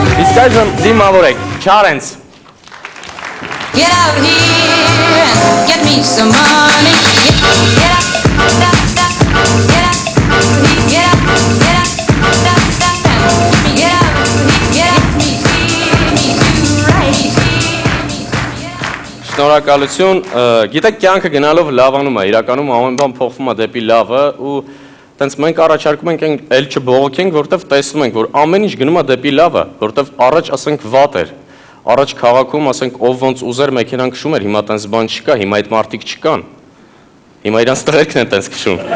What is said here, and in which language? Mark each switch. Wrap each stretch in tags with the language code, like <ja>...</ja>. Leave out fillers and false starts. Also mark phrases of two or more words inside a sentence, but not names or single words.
<hy>Իսկ այժմ դիմավորեք Չարենց</hy> <en>Get out here and get me some money. Get up, get up, get up, get up,</en> <hy>Շնորհակալություն, գիտեք կյանքը գնալով լավանում է, իրականում ամեն բան փոխվում է դեպի լավը ու տենց մենք առաջարկում ենք էլ չբողոքենք, որտեվ տեսնում ենք, որ ամեն ինչ գնում է դեպի լավը, որտեվ առաջ ասենք վատ էր, առաջ քաղաքում ասենք ով ոնց ուզեր մեքենան քշում էր, հիմա տենց բան չկա, հիմա այդ մարդիկ չկան, հիմա իրանց տղերքն են տենց քշում,</hy>